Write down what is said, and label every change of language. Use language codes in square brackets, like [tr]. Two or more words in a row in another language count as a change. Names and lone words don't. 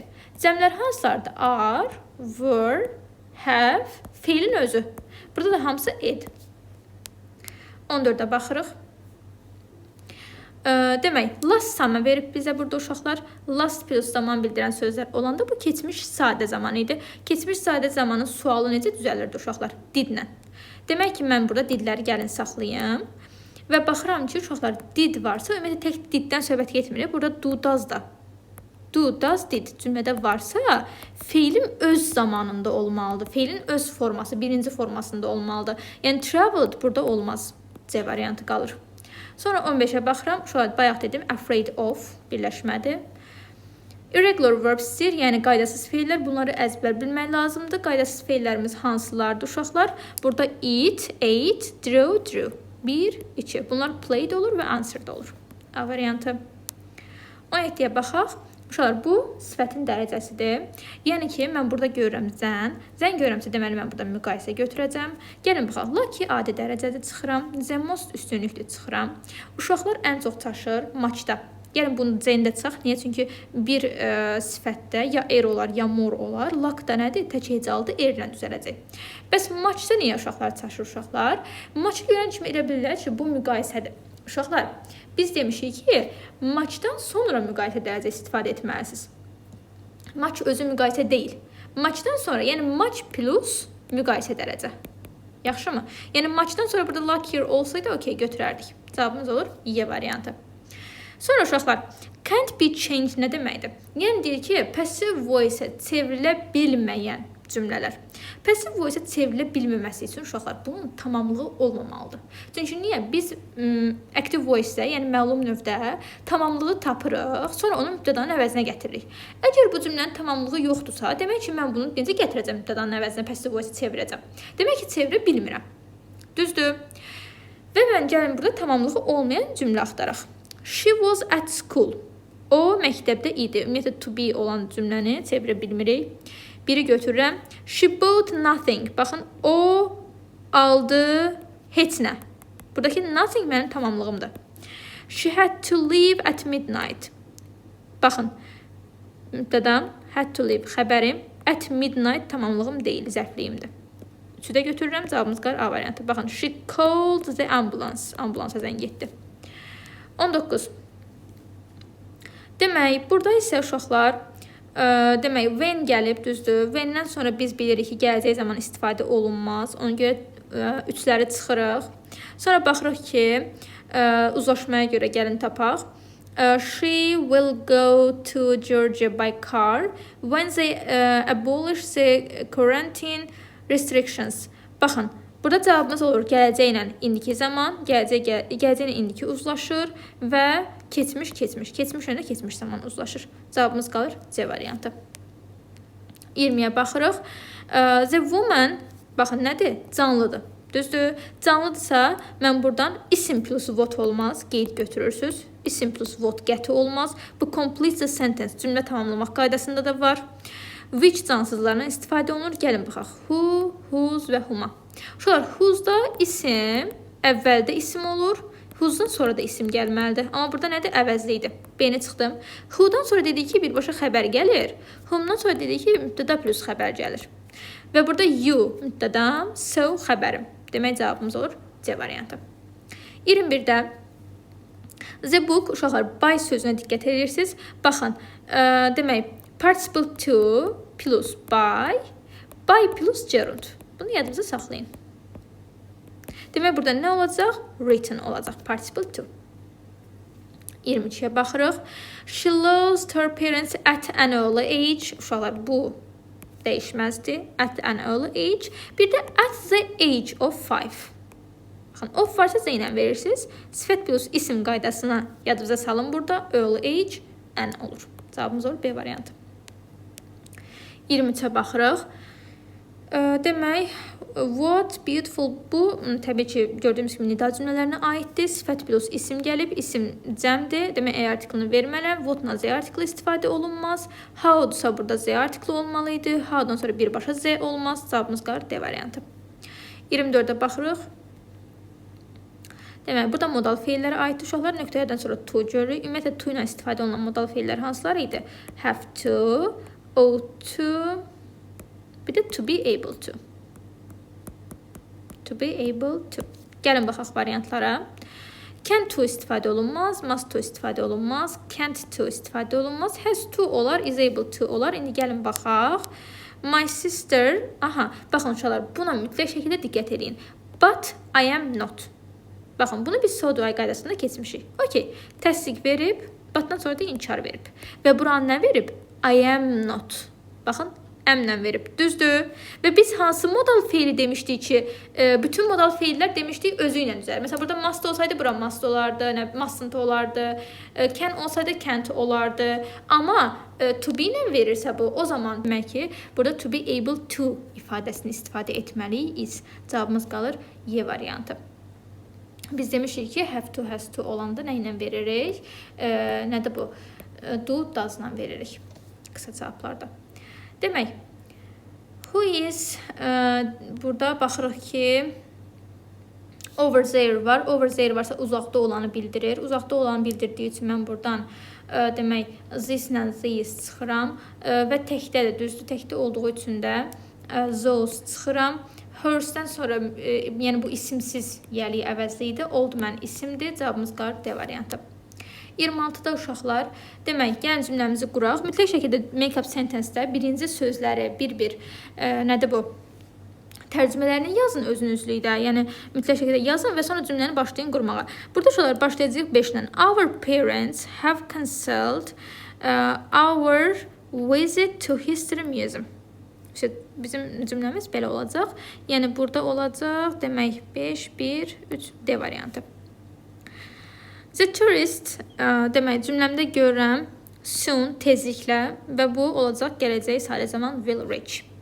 [az] Cəmlər hansılardır? [en] Are, were, have, [az] feilin özü. Burada da hamısı id. 14-ə baxırıq. Demək, [en] last summer [az] verib bizə burada uşaqlar. Last plus zaman bildirən sözlər olanda bu keçmiş sadə zaman idi. Keçmiş sadə zamanın sualı necə düzəlirdi uşaqlar? Didlə. Demək ki, mən burada didləri gəlin saxlayım. Və baxıram ki, uşaqlar did varsa, ümumiyyətlə tək diddən söhbət getmir. Burada [en] do, does [az] da. [en] Do, does, did [az] cümlədə varsa, feilin öz zamanında olmalıdır. Feilin öz forması, birinci formasında olmalıdır. Yəni, traveled burada olmaz. C variantı qalır. Sonra 15-ə baxıram. Şöyle bayaq dedim, [en] afraid of birləşmədir. Irregular verbs'dir, [az] yəni qaydasız feillər. Bunları əzbər bilmək lazımdır. Qaydasız feillərimiz hansılardır uşaqlar? Burada [en] eat, ate, drew. [az] 1, 2. Bunlar played olur və answered olur. A variantı. 17-yə baxaq. Uşaqlar, bu sifətin dərəcəsidir. Yəni ki, mən burada görürəm zən. Zən görürəmsə, deməli, mən burada müqayisə götürəcəm. Gəlin, baxaq, lucky adi dərəcədə çıxıram. [en] The most [az] üstünlüklü çıxıram. Uşaqlar ən çox çaşır maçda. Gəlin, bunu C-də çıxaq. Niyə? Çünki bir sifətdə ya er olar, ya more olar. Luck da nədir? Tək hecalıdır, erlə düzələcək. Bəs maçda niyə uşaqlar çaşır uşaqlar? Maçı görən kimi elə bilirlər ki, bu müqayisədir. Uşaqlar, biz demişik ki, maçdan sonra müqayisə dərəcə istifadə etməlisiniz. Maç özü müqayisə deyil. Maçdan sonra, yəni maç plus müqayisə dərəcə. Yaxşı mı? Yəni maçdan sonra burada luckier olsaydı, okey, götürərdik. Cavabımız olur Y variantı. Sonra uşaqlar, [en] can't be changed [az] nə deməkdir? Yəni deyir ki, [en] passive voice- [az] ə çevrilə bilməyən cümlələr. [en] Passive voice- [az] ə çevrilə bilməməsi üçün uşaqlar bunun tamamlığı olmamalıdır. Çünki niyə? Biz [en] active voice- [az] də, yəni məlum növdə tamamlığı tapırıq, sonra onu mübtədanın əvəzinə gətiririk. Əgər bu cümlənin tamamlığı yoxdursa, demək ki, mən bunu necə gətirəcəm mübtədanın əvəzinə, [en] passive voice- [az] ə çevirəcəm. Demək ki, çevirə bilmirəm. Düzdür? Və mən gəlin burada tamamlığı olmayan cümlə axtaraq. [en] She was at school. [az] O məktəbdə idi. Ümumiyyətlə, [en] to be [az] olan cümləni çevirə bilmirik. Biri götürürəm. [en] She bought nothing. [az] Baxın, o aldı heç nə. Buradakı nothing mənim tamamlığımdır. [en] She had to leave at midnight. [az] Baxın, mübtədam [en] had to leave [az] xəbərim. [en] At midnight [az] tamamlığım deyil, zərfliyimdir. 3-ü də götürürəm, cavabımız qalır A variantı. Baxın, [en] she called the ambulance. [az] Ambulansa zəng etdi. 19. Demək, burada isə uşaqlar, demək, when gəlib, düzdür. When-dən sonra biz bilirik ki, gələcək zaman istifadə olunmaz. Ona görə 3-ləri çıxırıq. Sonra baxırıq ki, uzlaşmaya görə gəlin tapaq. [en] She will go to Georgia by car when they abolish the quarantine restrictions. [az] Baxın, burada cavabımız olur gələcəklə indiki zaman, gələcəklə indiki uzlaşır və keçmişlə də keçmiş zaman uzlaşır. Cavabımız qalır C variantı. 20-yə baxırıq. [en] The woman, [az] baxın nədir? Canlıdır. Düzdür? Canlıdırsa, mən buradan isim plus what olmaz, qeyd götürürsünüz. İsim plus what qəti olmaz. [en] Bu complete the sentence, [az] cümlə tamamlamaq qaydasında da var. Which cansızlarından istifadə olunur. Gəlin baxaq. [en] Who, whose [az] və whoma. Uşaqlar, whose'da isim, əvvəldə isim olur. Whose'dan sonra da isim gəlməlidir. Amma burada nədir? Əvəzli idi. B-ni çıxdım. Who'dan sonra dedik ki, birbaşa xəbər gəlir. Whom'dan sonra dedik ki, mübtəda plus xəbər gəlir. Və burada you, mübtədam, so xəbərim. Demək cavabımız olur C variantı. [en] 21-də the book, [az] uşaqlar, by sözünə diqqət edirsiniz. Baxın, demək, [en] participle to plus by plus gerund. [az] Bunu yadımıza saxlayın. Demək, burada nə olacaq? Written olacaq, [en] participle to. [az] 22-yə baxırıq. [en] She lost her parents at an early age. [az] Uşaqlar, bu dəyişməzdir. [en] At an early age. [az] Bir də [en] at the age of 5. [az] Baxın, of varsa Z ilə verirsiniz. Sifət plus isim qaydasına yadınıza salın burada. [en] Early age, [az] an olur. Cavabımız olur B variantı. 23-ə baxırıq. Demək, [en] what beautiful [az] bu təbii ki, gördüyümüz kimi nida cümlələrinə aiddir. Sifət plus isim gəlib, isim cəmdir. Demək, A artiklini vermələm. What-la Z artikli istifadə olunmaz. How-dursa burada Z artikli olmalıydı. How-dan sonra birbaşa Z olmaz. Cavabımız qalır D variantı. 24-ə baxırıq. Demək, burada modal feillərə aid uşaqlar nöqtələrdən sonra to görürük. Ümumiyyətlə, to ilə istifadə olunan modal feillər hansılar idi? [en] Have to, ought to, [az] bir də [en] to be able to. To be able to. [az] Gəlin baxaq variantlara. [en] Can to [az] istifadə olunmaz, [en] must to [az] istifadə olunmaz, [en] can't to [az] istifadə olunmaz, [en] has to olar, is able to olar. [az] İndi gəlin baxaq. [en] My sister, [az] baxın uşaqlar, buna mütləq şəkildə diqqət edin. [en] But I am not. [az] Baxın, bunu biz [en] so do I [az] qaydasında keçmişik. Okey, təsdiq verib, but-dan sonra da inkar verib. Və buranı nə verib? [en] I am not. [az] Baxın, əmlə verib. Düzdür. Və biz hansı modal feili demişdik ki, bütün modal feillər demişdik özü ilə düzəlir. Məsələn, burada must olsaydı, bura must olardı, mustn't olardı, can olsaydı, can't olardı. Amma [en] to be [az] ilə verirsə bu, o zaman demək ki, burada [en] to be able to [az] ifadəsini istifadə etməliyik. Cavabımız qalır Y variantı. Biz demişik ki, [en] have to, has to [az] olanda nə ilə veririk? Nədir bu? [en] Do, does- [az] la veririk. Qısa cavablarda. Demək, [en] who is, [az] burada baxırıq ki, [en] over there var. [az] Over there varsa uzaqda olanı bildirir. Uzaqda olanı bildirdiyi üçün mən buradan demək, this-lə these çıxıram və təkdədir, düzdür, təkdə olduğu üçün də those çıxıram. Hers-dən sonra, yəni bu isimsiz yəli əvəzli idi. [en] Old man [az] isimdir. Cavabımız qalır D variantı. 26-da uşaqlar, demək, gəlin cümləmizi quraq. Mütləq şəkildə [en] make-up sentence- [az] də birinci sözləri bir-bir, nədir bu? Tərcümələrini yazın özünüzlükdə, yəni mütləq şəkildə yazın və sonra cümləni başlayın qurmağa. Burada uşaqlar başlayacaq 5-lə. [en] Our parents have cancelled our visit to History Museum. [az] Bizim cümləmiz belə olacaq. Yəni burada olacaq, demək, 5, 1, 3, D variantı. [en] The tourist, [az] demək, cümləmdə görürəm soon, tezliklə və bu olacaq gələcək sadə zaman [en] will reach.